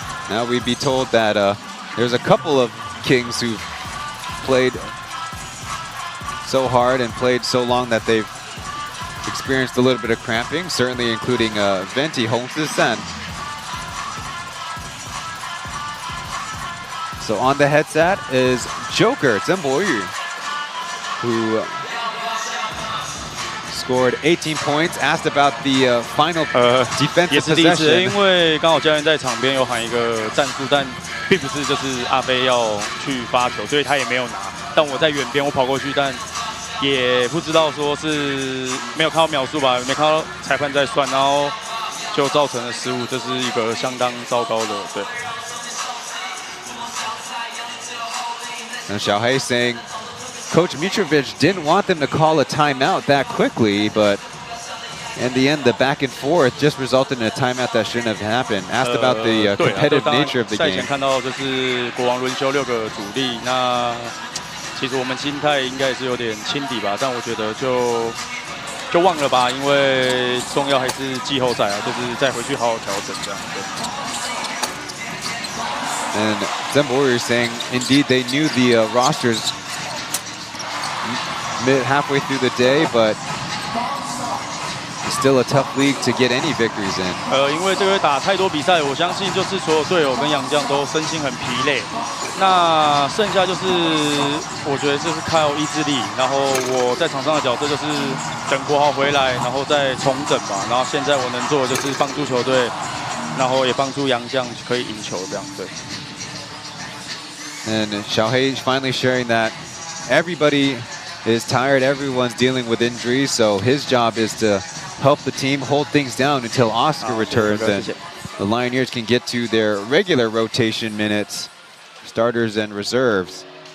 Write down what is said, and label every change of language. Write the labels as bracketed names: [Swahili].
[English] Now we'd be told that there's a couple of Kings who've played so hard and played so long that they've experienced a little bit of cramping, certainly including Venti Hongzi-san. So on the headset is Joker Chen Bo-yu, who scored 18 points. Asked about the final defensive possession. [Chinese] 也是第一次，因为刚好教练在场边有喊一个战术，但并不是就是阿飞要去发球，所以他也没有拿。但我在远边，我跑过去，但也不知道说是没有看到秒数吧，没看到裁判在算，然后就造成了失误，这是一个相当糟糕的，对。 [English] And Xiaohei saying Coach Mitrovic didn't want them to call a timeout that quickly, but in the end, the back and forth just resulted in a timeout that shouldn't have happened. Asked about the competitive nature of the game. [Chinese] 赛前看到就是国王轮休6个主力，那其实我们心态应该也是有点轻敌吧，但我觉得就忘了吧，因为重要还是季后赛啊，就是再回去好好调整这样。 [English] And Chen Bo-yu saying, indeed, they knew the rosters halfway through the day, but it's still a tough league to get any victories in. [Chinese] 因为这个打太多比赛，我相信就是所有队友跟洋将都身心很疲累。那剩下就是我觉得就是靠意志力，然后我在场上的角色就是等国豪回来，然后再重整吧。然后现在我能做的就是帮助球队，然后也帮助洋将可以赢球这样对。 [English] And Xiaohei finally sharing that everybody is tired, everyone's dealing with injuries, so his job is to help the team hold things down until Oscar returns and the Lioneers can get to their regular rotation minutes, starters and reserves.